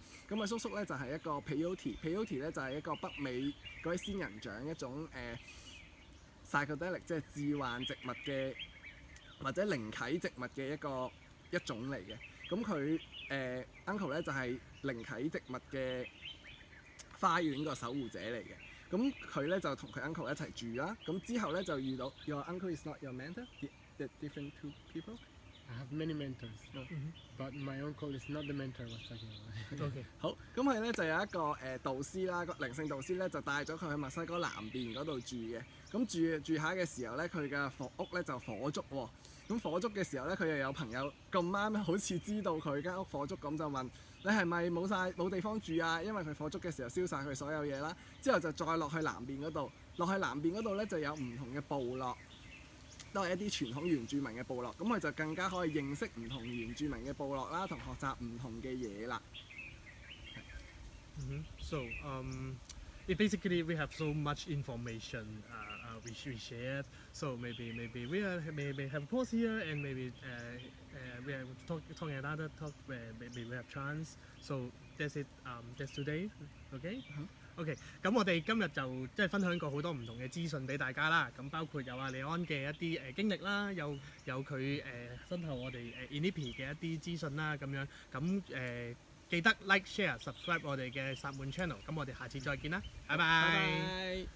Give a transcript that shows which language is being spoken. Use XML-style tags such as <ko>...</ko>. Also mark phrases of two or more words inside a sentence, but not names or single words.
<yue>咁啊叔叔咧就係一個 Peyote 咧就係一個北美嗰啲仙人掌一種psychedelic 即係致幻植物嘅或者靈啟植物嘅一種嚟嘅。咁佢uncle 咧就係靈啟植物嘅花園個守護者嚟嘅。咁佢咧就同佢 uncle 一齊住啦。咁之後咧就遇到</yue> <en>Your uncle is not your mentor? The different two people? I have many mentors, but my uncle is not the mentor I was talking about. Okay.</en> <yue>好，咁佢咧就有一個導師啦，個靈性導師咧就帶咗佢去墨西哥南邊嗰度住嘅。咁住下嘅時候咧，佢嘅屋咧就火燭喎。咁火燭嘅時候咧，佢又有朋友咁啱好似知道佢間屋火燭咁，就問你係咪冇地方住啊？因為佢火燭嘅時候燒晒佢所有嘢啦。之後就再落去南邊嗰度，落去南邊嗰度咧就有唔同嘅部落。都係一啲傳統原住民嘅部落，咁佢就更加可以認識唔同原住民嘅部落啦，同學習唔同嘅嘢啦。</yue> <en>So basically we have so much information we shared. So maybe we have a pause here and maybe we have talking another talk where maybe we have chance. So that's it. That's today.</en> <yue>Okay. OK， 咁我哋今日就即係分享過好多唔同嘅資訊俾大家啦，咁包括有阿李安嘅一啲經歷啦，有佢身後我哋Inipi 嘅一啲資訊啦咁樣，咁記得</yue> <en>like、share、subscribe</en> <yue>我哋嘅薩滿 channel， 咁我哋下次再見啦，拜拜。</yue>